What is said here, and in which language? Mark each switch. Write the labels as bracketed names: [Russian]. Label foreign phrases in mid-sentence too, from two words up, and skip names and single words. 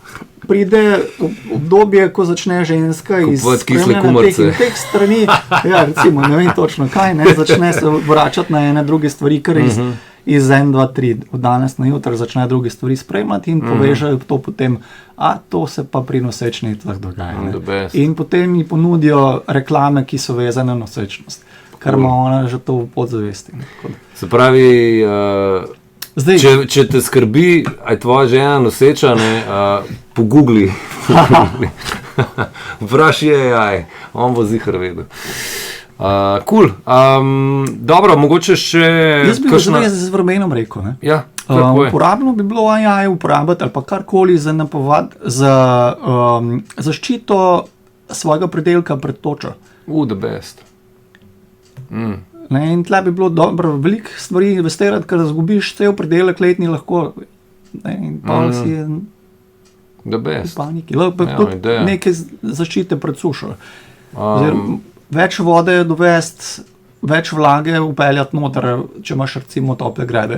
[Slovenian] vidijo, pride obdobje, ko začne ženska iz Kupovati kisle spremljanja kumarice. teh strani, ja, recimo, ne vem točno kaj, ne, začne se vračati na ene druge stvari, kar iz 1, 2, 3, od danes na jutri začne druge stvari spremljati in povežejo to potem, a to se pa pri nosečnicah dogaja. [English] The best. [Slovenian] In potem mi ponudijo reklame, ki so vezane na nosečnost, kar ima ona že to v podzavesti. Se pravi, Zdaj, če te skrbi, a je tvoja žena noseča, ne, pogugli. Vprašaj AI, on bo zihar vedel. Cool. Dobro, mogoče še jaz bi kakšna... zdaj z vremenom rekel, ne? Ja, kako je? Uporabno bi bilo AI uporabiti ali pa karkoli za zaščito svojega pridelka pred točo. [English] The best. [Slovenian] Ne, in tle bi bilo dobro veliko stvari investirati, ker zgubiš cel pridelek letni lahko. Ne, in pa si [English] The [Slovenian] v [English] best. [Slovenian] paniki. Lahko Ja, tudi ideja. neke zaščite pred sušo. Več vode dovesti, več vlage upeljati noter, če imaš recimo tople grede.